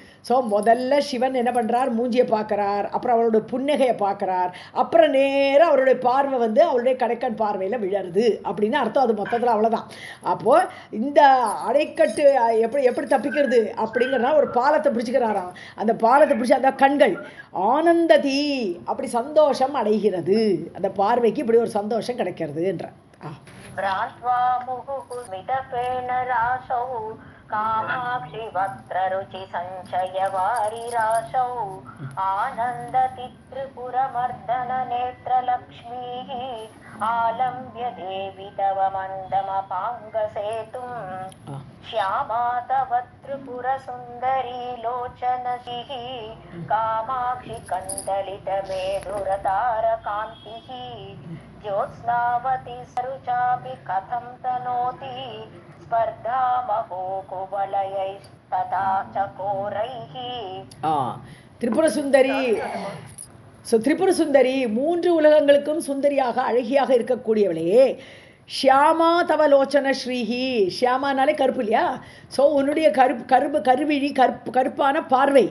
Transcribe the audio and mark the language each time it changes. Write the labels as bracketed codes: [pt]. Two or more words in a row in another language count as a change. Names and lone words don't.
[ta] ஸோ முதல்ல சிவன் என்ன பண்ணுறார், மூஞ்சியை பார்க்குறார், அப்புறம் அவரோட புன்னகையை பார்க்குறார், அப்புறம் நேராக அவருடைய பார்வை வந்து அவருடைய கடைக்கண் பார்வையில் விழருது அப்படின்னு அர்த்தம். அது மொத்தத்தில் அவ்வளோதான். அப்போது இந்த அடைக்கட்டு எப்படி தப்பிக்கிறது அப்படிங்கிறனா ஒரு பாலத்தை பிடிச்சிக்கிறாராம். அந்த பாலத்தை பிடிச்சி அந்த கண்கள் ஆனந்ததி அப்படி சந்தோஷம் அடைகிறது, அந்த பார்வைக்கு இப்படி ஒரு சந்தோஷம் கிடைக்கிறதுன்ற. [sa] कामाक्षि वक्त्ररुचि सञ्चयवारिराशौ आनन्दति त्रिपुरमर्दन नेत्रलक्ष्मीः आलम्ब्य देवि तव मन्दमपाङ्गसेतुं श्यामा तव त्रिपुरसुन्दरी लोचनसिः कामाक्षि कन्दलितमेधुरतारकान्तिः ज्योत्स्नावती सरुचापि कथं तनोति स्पर्धामहो कुवलयैस्तथा चकोरैः. [ta] திரிபுர சுந்தரி. ஸோ திரிபுர சுந்தரி, மூன்று உலகங்களுக்கும் சுந்தரியாக அழகியாக இருக்கக்கூடியவளே. [sa] श्यामा तवलोचन श्रीः, [ta] ஷியாமானாலே கருப்பு இல்லையா? ஸோ உன்னுடைய கருவிழி கருப்பான பார்வை.